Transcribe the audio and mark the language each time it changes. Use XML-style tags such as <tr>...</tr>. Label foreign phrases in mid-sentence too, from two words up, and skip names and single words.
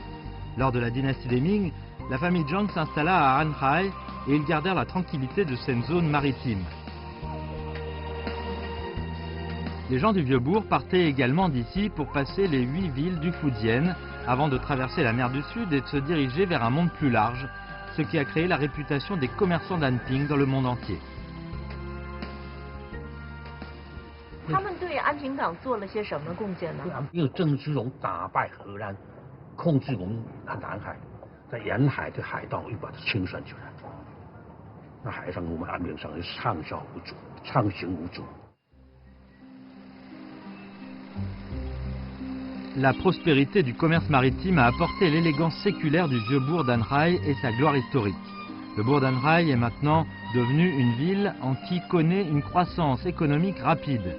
<fr>Lors de la dynastie des Ming, la famille Zhang s'installa à Anhai et ils gardèrent la tranquillité de cette zone maritime. Les gens du Vieux-Bourg partaient également d'ici pour passer les 8 villes du Fujian avant de traverser la mer du Sud et de se diriger vers un monde plus large, ce qui a créé la réputation des commerçants d'Anping dans le monde entier.</fr> <zh>他们对安平港做了些什么贡献呢？因为郑芝龙打败荷兰，控制我们南海，在沿海的海盗又把它清算起来，那海上我们安平省是畅销无阻，畅行无阻。</zh> <fr>La prospérité du commerce maritime a apporté l'élégance séculaire du vieux bourg d'Anhai et sa gloire historique. Le bourg d'Anhai est maintenant devenu une ville en qui connaît une croissance économique rapide.</fr>